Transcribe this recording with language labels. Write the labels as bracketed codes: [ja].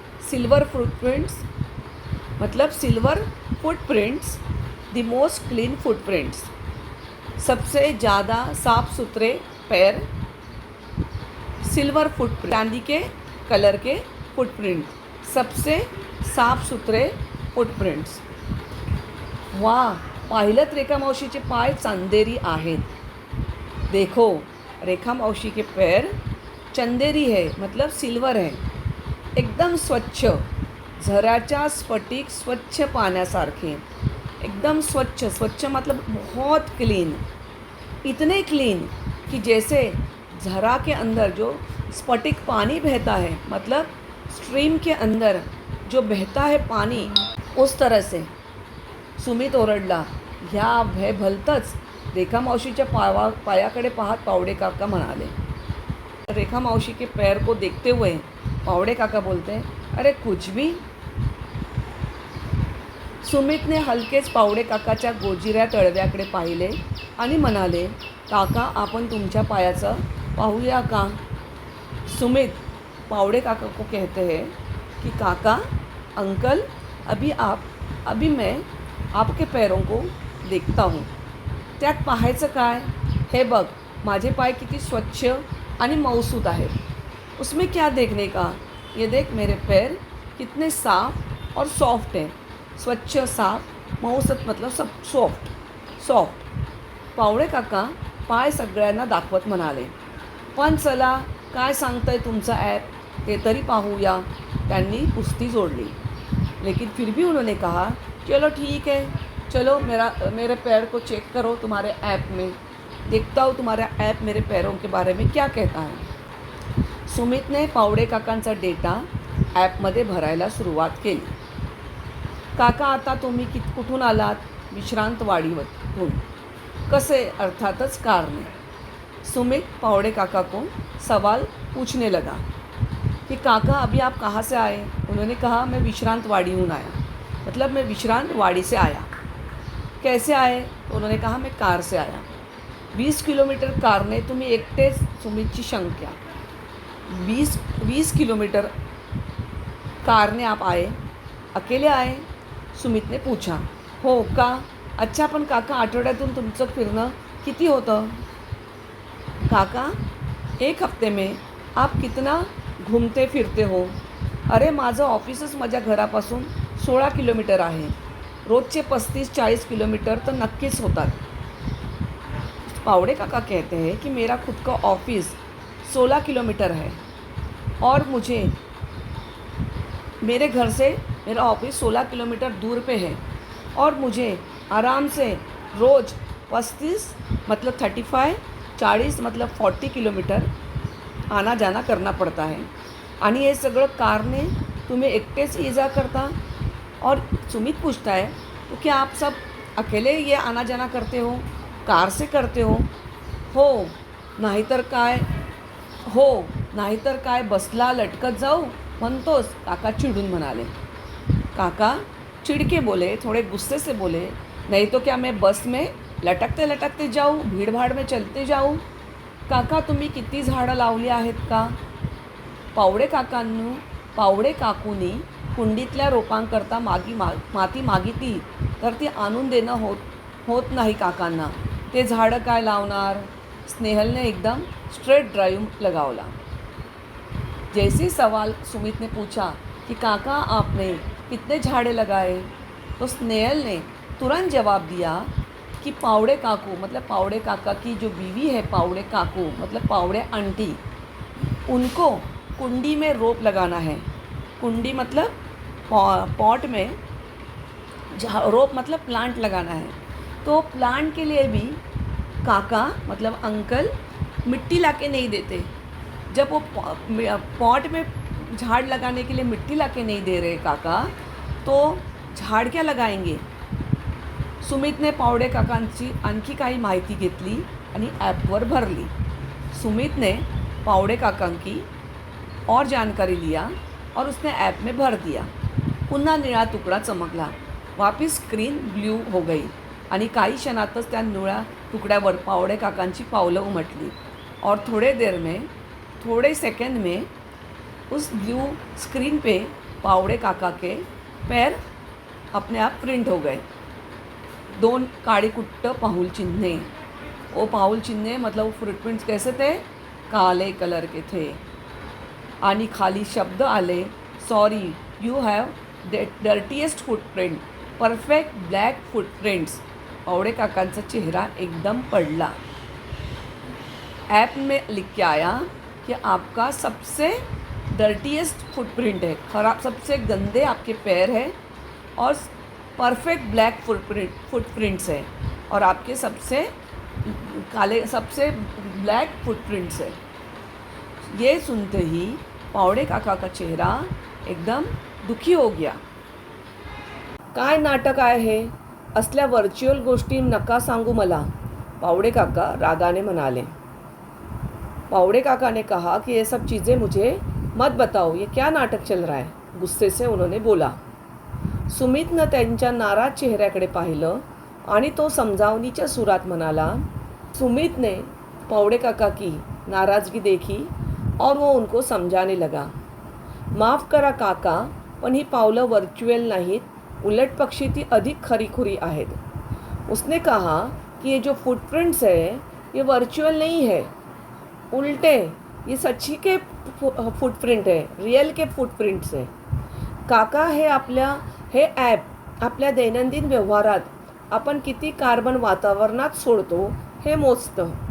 [hi] Silver footprints मतलब silver footprints, [en] the most clean footprints, [hi] सबसे ज़्यादा साफ़ सुथरे पैर, सिल्वर फुटप्रिंट, चांदी के कलर के फुटप्रिंट, सबसे साफ सुथरे फुटप्रिंट्स. [mr] वा, पाहिलं रेखा मावशीचे पाय चंदेरी आहेत. [hi] देखो, रेखा मौसी के पैर चंदेरी है, मतलब सिल्वर है, एकदम स्वच्छ, [mr] झऱ्याच्या स्फटिक स्वच्छ पाण्यासारखे, एकदम स्वच्छ. [hi] स्वच्छ मतलब बहुत क्लीन, इतने क्लीन कि जैसे झरा के अंदर जो स्फटिक पानी बहता है, मतलब स्ट्रीम के अंदर जो बहता है पानी, उस तरह से. [mr] सुमित ओरडला. ह्या भय भलतंच रेखा मावशीच्या पायाकडे पाहत पावडे काका म्हणाले. [hi] रेखा मावशी के पैर को देखते हुए पावडे काका बोलते, अरे कुछ भी. [mr] सुमितने हलकेच पावडे काकाच्या गोजिऱ्या तळव्याकडे पाहिले आणि म्हणाले, काका आपण तुमच्या पायाचं पाहूया का. [hi] सुमित पावडे काका को कहते हैं कि काका, अंकल, अभी मैं आपके पैरों को देखता हूँ. [mr] त्यात पाहायचं काय. हे बघ, माझे पाय किती स्वच्छ आणि मऊसूत आहेत. [hi] उसमें क्या देखने का. ये देख मेरे पैर कितने साफ और सॉफ्ट हैं. स्वच्छ, साफ, मऊसूत मतलब सब सॉफ्ट. [mr] पावडे काका पाय सगळ्यांना दाखवत म्हणाले. पण चला, काय सांगतंय तुमचा ॲप ते तरी पाहूया. त्यांनी कुस्ती जोडली. [hi] लेकिन फिर भी उन्होंने कहा, चलो ठीक है, चलो मेरे पैर को चेक करो तुम्हारे ऐप में, देखता हूँ तुम्हारा ऐप मेरे पैरों के बारे में क्या कहता है. [mr] सुमितने पावडे काकांचा डेटा ॲपमध्ये भरायला सुरुवात केली. काका, आता तुम्ही कुठून आलात. विश्रांतवाडीतून. कसे. अर्थातच कारने. [hi] सुमित पावडे काका को सवाल पूछने लगा कि काका अभी आप कहाँ से आए. उन्होंने कहा, मैं विश्रांतवाड़ी हूँ आया, मतलब मैं विश्रांतवाड़ी से आया. कैसे आए. तो उन्होंने कहा, मैं कार से आया. [mr] 20 किलोमीटर कारने. तुम्ही एकटेच. सुमितची शंका. [hi] 20 किलोमीटर कारने आप आए. अकेले आए. सुमितने पूछा. [mr] हो का. अच्छा, पण काका आठवड्यातून तुमचं फिरणं किती होतं. [hi] काका, एक हफ्ते में आप कितना घूमते फिरते हो. [mr] अरे माझं ऑफिसच माझ्या घरापासून 16 किलोमीटर आहे. रोजचे 35-40 किलोमीटर तर नक्कीच होतात. [hi] पावडे काका कहते हैं कि मेरा खुद का ऑफिस 16 किलोमीटर है और मेरे घर से मेरा ऑफिस 16 किलोमीटर दूर पे है और मुझे आराम से रोज़ 35 मतलब 35, 40 मतलब 40 किलोमीटर आना जाना करना पड़ता है. [mr] आणि हे सगळं कारने तुम्ही एकटेच ये जा करता. [hi] और सुमित पूछता है, तो क्या आप सब अकेले ये आना जाना करते हो, कार से करते हो. [mr] हो, नाहीतर काय बसला लटकत जाऊ म्हणतोस. काका चिडून म्हणाले. [hi] काका चिड़के बोले, थोड़े गुस्से से बोले, नहीं तो क्या मैं बस में लटकते लटकते जाऊँ, भीड़भाड़ में चलते जाऊँ. [mr] काका, तुम्ही किती झाडं लावली आहेत का. पावडे काकूंनी कुंडीतल्या रोपांकरता माती मागितली तर ती आणून देणं होत नाही काकांना. ते झाडं काय लावणार. स्नेहलने एकदम स्ट्रेट ड्राइव लगावला. [hi] जैसे सवाल सुमित ने पूछा कि काका आपने कितने झाड़े लगाए, तो स्नेहल ने तुरंत जवाब दिया कि पावड़े काकू मतलब पावड़े काका की जो बीवी है, पावड़े काकू मतलब पावड़े आंटी, उनको कुंडी में रोप लगाना है. कुंडी मतलब पॉट में रोप मतलब प्लांट लगाना है. तो प्लांट के लिए भी काका मतलब अंकल मिट्टी लाके नहीं देते. जब वो पॉट में झाड़ लगाने के लिए मिट्टी लाके नहीं दे रहे काका, तो झाड़ क्या लगाएंगे. [mr] सुमितने पावडे काकांची आणखी काही माहिती घेतली आणि ॲपवर भरली. [hi] सुमितने पावडे काका की और जानकारी लिया और उसने ऐप में भर दिया. [mr] पुन्हा निळा तुकडा चमकला. [hi] वापिस स्क्रीन ब्ल्यू हो गई [mr] आणि काही क्षणातच त्या निळ्या तुकड्यावर पावडे काकांची पावलं उमटली. [hi] और थोड़े सेकंड में उस ब्लू स्क्रीन पे पावड़े काका के पैर अपने आप प्रिंट हो गए. 2 [mr] काळी कुट्ट पाऊल चिन्हे. [hi] वो पाऊल चिन्हे मतलब वो फुटप्रिंट्स कैसे थे. काले कलर के थे [mr] आणि खाली शब्द आले, [en] Sorry you have dirtiest footprint, perfect black footprints. [mr] पावड़े काकांचा चेहरा एकदम पड़ला. [hi] ऐप में लिख के आया कि आपका सबसे डर्टीएस्ट फुटप्रिंट है, खराब सबसे गंदे आपके पैर हैं और परफेक्ट ब्लैक फुटप्रिंट्स है और आपके सबसे काले सबसे ब्लैक फुटप्रिंट्स है. ये सुनते ही पावड़े काका का चेहरा एकदम दुखी हो गया. [mr] काय नाटक आहे हे, असल्या व्हर्च्युअल गोष्टी नका सांगू मला, पावड़े काका रागाने म्हणाले. [hi] पावड़े काका ने कहा कि ये सब चीज़ें मुझे मत बताओ, ये क्या नाटक चल रहा है, गुस्से से उन्होंने बोला. [mr] सुमितनं त्यांच्या नाराज चेहऱ्याकडे पाहिलं आणि तो समजावणीच्या सुरात म्हणाला. [hi] सुमित ने पावड़े काका की नाराज़गी देखी और वो उनको समझाने लगा. [mr] माफ़ करा काका, पण ही पावलं व्हर्च्युअल नाहीत, उलट पक्षी ती अधिक खरीखुरी आहेत. [hi] उसने कहा कि ये जो फुटप्रिंट्स है ये वर्चुअल नहीं है, उल्टे ये सच्ची के फुटप्रिंट है, रियल के फुटप्रिंट्स है. [mr] काका हे ॲप आपल्या दैनंदिन व्यवहारात आपण किती कार्बन वातावरणात सोडतो हे मोजतं.